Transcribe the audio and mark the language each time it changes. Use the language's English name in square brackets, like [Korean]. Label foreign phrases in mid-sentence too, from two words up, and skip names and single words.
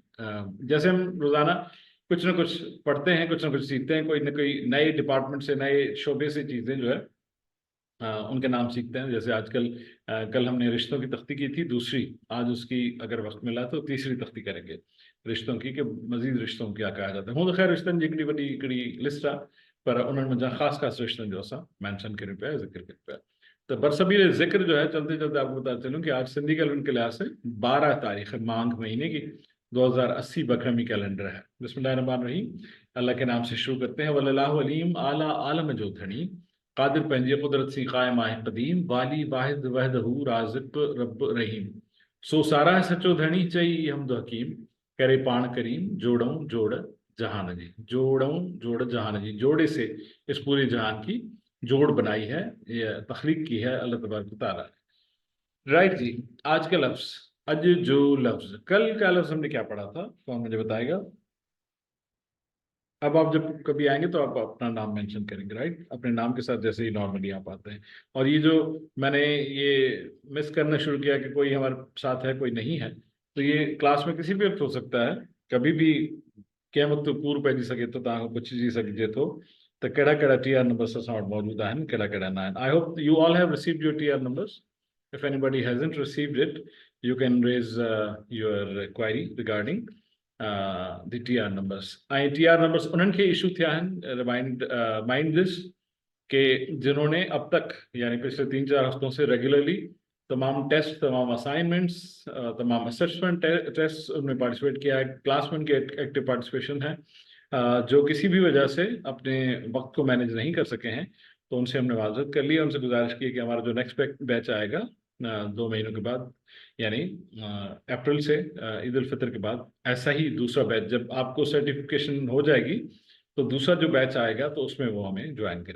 [Urdu] جیسے ہم روزانہ کچھ نہ کچھ پڑھتے ہیں، کچھ نہ کچھ سیکھتے ہیں، کوئی نہ کوئی نئے ڈیپارٹمنٹ سے، نئے شعبے سے چیزیں جو ہے ان کے نام سیکھتے ہیں. جیسے آجکل کل ہم نے رشتوں کی تختی کی تھی دوسری، آج اس کی اگر وقت ملا تو تیسری تختی کریں گے رشتوں کی، کہ مزید رشتوں کیا کہا جاتا ہے. [Sindhi] हूँ तो खैर रिश्तन जी हिकिड़ी वॾी हिकिड़ी लिस्ट आहे, पर उन्हनि मुंहिंजा ख़ासि रिश्तनि जो असां मेंशन करियूं पिया, ज़िक्र करियूं पिया। [Urdu] تو برسبیل ذکر جو ہے چلتے چلتے آپ کو بتا چلوں کہ آج سندھی کیلنڈر کے لحاظ سے 12 تاریخ ماگھ مہینے کی 2080 بکرمی کیلنڈر ہے. [Sindhi] बिस्मिल्लाहिर्रहमानिर्रहीम, [Urdu] اللہ کے نام سے شروع کرتے ہیں. [Sindhi] वल्लाहु अलीम आला आलम जो धनी कादिर पंजे कुदरत सी कायम आहे कदीम वाली वाहिद वहदहू राज़िक रब रहीम। सो सारा है सचो धनी चई हमद हकीम करे पाण करीम जोड़ऊं जोड़ जहान जी, जोड़ऊं जोड़ जहान जी, [Urdu] جوڑے سے اس پورے جہان کی جوڑ بنائی ہے، یہ تخلیق کی ہے اللہ تبارک و تعالیٰ نے. رائٹ جی، آج کا لفظ [Sindhi] अज जो लफ्ज, [Urdu] کل کا لفظ ہم نے کیا پڑھا تھا، کون مجھے بتائے گا? اب آپ جب کبھی آئیں گے تو آپ اپنا نام مینشن کریں گے، رائٹ، اپنے نام کے ساتھ جیسے ہی نارملی آپ آتے ہیں. اور یہ جو میں نے یہ مس کرنا شروع کیا کہ کوئی ہمارے ساتھ ہے کوئی نہیں ہے، تو یہ کلاس میں کسی بھی وقت ہو سکتا ہے، کبھی بھی [Sindhi] कंहिं वक्त पूर पइजी सके तो तव्हां पुछिजी सघिजे थो त कहिड़ा कहिड़ा टीआर नंबर्स असां वटि मौजूद आहिनि, कहिड़ा कहिड़ा न आहिनि। [English] I hope you all have received your TR numbers. If anybody hasn't received it you can raise your query regarding the TR numbers. [Sindhi] TR numbers उन्हनि खे इशू थिया आहिनि, [English] mind this [Urdu] کہ جنہوں نے اب تک یعنی پچھلے 3-4 ہفتوں سے ریگولرلی تمام ٹیسٹ، تمام اسائنمنٹس، تمام [English] assessment test [Urdu] ان میں پارٹیسپیٹ کیا ہے، کلاس میٹ کے [English] active participation [Urdu] है। جو کسی بھی وجہ سے اپنے وقت کو مینیج نہیں کر سکے ہیں تو ان سے ہم نے معذرت کر لیا، ان سے گزارش کی کہ ہمارا جو [English] next batch [Urdu] آئے گا 2 مہینوں کے بعد یعنی اپریل سے عید الفطر کے بعد، ایسا ہی دوسرا بیچ جب آپ کو سرٹیفکیشن ہو جائے گی تو دوسرا جو بیچ آئے گا تو اس میں وہ ہمیں جوائن کریں.